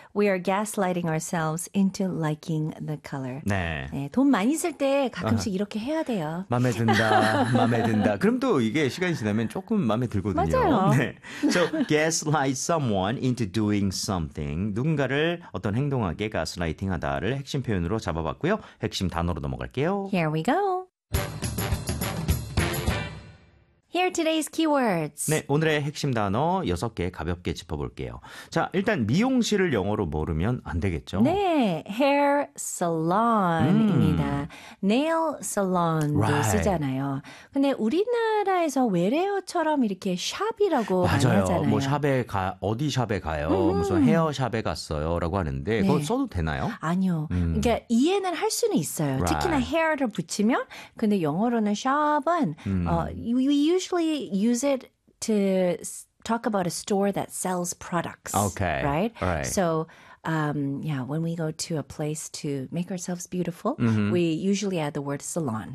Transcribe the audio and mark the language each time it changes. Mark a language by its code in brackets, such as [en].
[en] We are gaslighting ourselves into liking the color. [ko] 네. 네, 돈 많이 쓸때 가끔씩 이렇게 해야 돼요. 마음에 든다. 마음에 든다. 그럼 또 이게 시간이 지나면 조금 마음에 들거든요. 맞아요. [en] 네. So gaslight someone into doing something. [ko] 누군가를 어떤 행동하게 가스라이팅하다를 핵심 표현으로 잡아봤고요. 핵심 단어로 넘어갈게요. [en] Here we go. Here are today's keywords. [ko] 네, 오늘의 핵심 단어 6개 가볍게 짚어볼게요. 자, 일단 미용실을 영어로 모르면 안 되겠죠? 네, hair salon입니다. Nail salon도 [en] Right. [ko] 쓰잖아요. 근데 우리나라에서 외래어처럼 이렇게 샵이라고 많이 맞아요. 뭐 하잖아요. 어디 샵에 가요? 무슨 헤어 샵에 갔어요라고 하는데 그걸 네. 써도 되나요? 아니요. 그러니까 이해는 할 수는 있어요. 특히나 [en] Right. [ko] hair를 붙이면. 근데 영어로는 [en] shop은 we usually use it to talk about a store that sells products, Okay. right? So, yeah, when we go to a place to make ourselves beautiful, we usually add the word salon.